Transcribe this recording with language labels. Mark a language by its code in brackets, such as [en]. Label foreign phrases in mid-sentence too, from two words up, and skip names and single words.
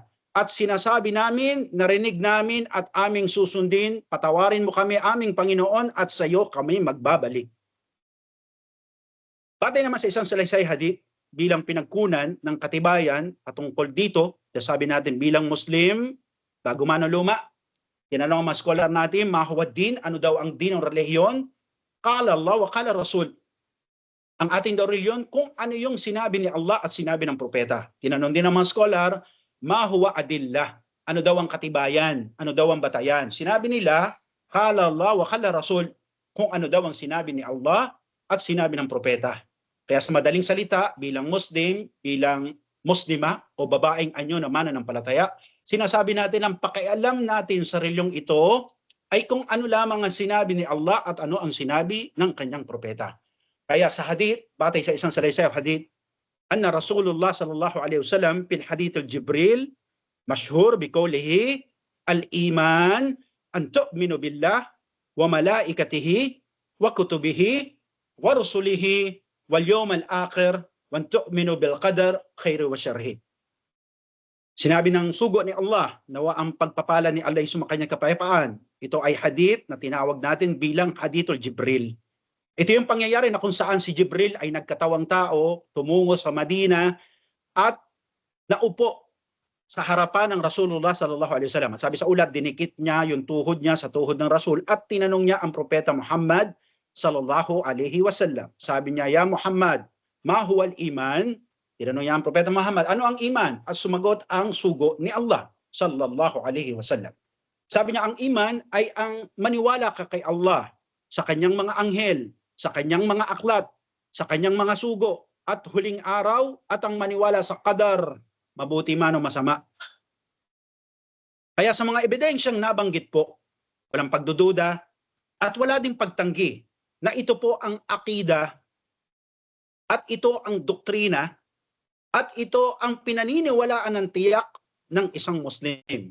[tl] At sinasabi namin, narinig namin at aming susundin, patawarin mo kami aming Panginoon at sa iyo kami magbabalik. Batay naman sa isang salaysay hadith bilang pinagkunan ng katibayan patungkol dito, sabi natin bilang Muslim, bago man o luma, tinanong ang mga scholar natin, [ar] ما هو الدين, [tl] ano daw ang din ng relihiyon? [ar] قال الله وقال الرسول. [tl] Ang ating daw relihiyon, kung ano yung sinabi ni Allah at sinabi ng propeta. Tinanong din ng mga scholar, [ar] ما هو الأدلة. [tl] Ano daw ang katibayan? Ano daw ang batayan? Sinabi nila, [ar] قال الله وقال الرسول. [tl] Kung ano daw ang sinabi ni Allah at sinabi ng propeta. Kaya sa madaling salita, bilang Muslim, bilang Muslima o babaeng anyo na mananampalataya, sinasabi natin ang pakialam natin sa reliyong ito ay kung ano lamang ang sinabi ni Allah at ano ang sinabi ng kanyang propeta. Kaya sa hadith, batay sa isang salaysay hadith, [ar] أن رسول الله صلى الله عليه وسلم في حديث جبريل مشهور بقوله الإيمان أن تؤمن بالله وملائكته وكتبه ورسله واليوم الآخر وتؤمن بالقدر خيره وشره. [tl] Sinabi ng sugo ni Allah, nawa ang pagpapala ni Allah ay sumakanyang kapayapaan. Ito ay hadith na tinawag natin bilang hadithul Jibril. Ito yung pangyayari na kung saan si Jibril ay nagkatawang tao, tumungo sa Madina at naupo sa harapan ng Rasulullah [ar] صلى الله عليه وسلم. [tl] Sabi sa ulat, dinikit niya yung tuhod niya sa tuhod ng Rasul at tinanong niya ang propeta Muhammad [ar] صلى الله عليه وسلم. [tl] Sabi niya, [ar] يا محمد ما هو الإيمان? [tl] Tinanong niya ang propeta Muhammad, ano ang iman? At sumagot ang sugo ni Allah [ar] صلى الله عليه وسلم. [tl] Sabi niya, ang iman ay ang maniwala ka kay Allah, sa kanyang mga anghel, sa kanyang mga aklat, sa kanyang mga sugo, at huling araw, at ang maniwala sa qadar, mabuti man o masama. Kaya sa mga ebidensyang nabanggit po, walang pagdududa, at wala ding pagtanggi, na ito po ang akida, at ito ang doktrina, at ito ang pinaniniwalaan ng tiyak ng isang Muslim.